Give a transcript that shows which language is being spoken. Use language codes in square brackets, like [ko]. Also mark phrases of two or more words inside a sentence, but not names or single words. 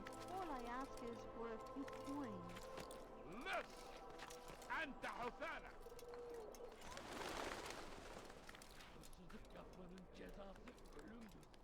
[en] All I ask is for a few coins. [ar] لص! أنت حثالة! [tr] Hırsızlık yapmanın cezası ölümdür.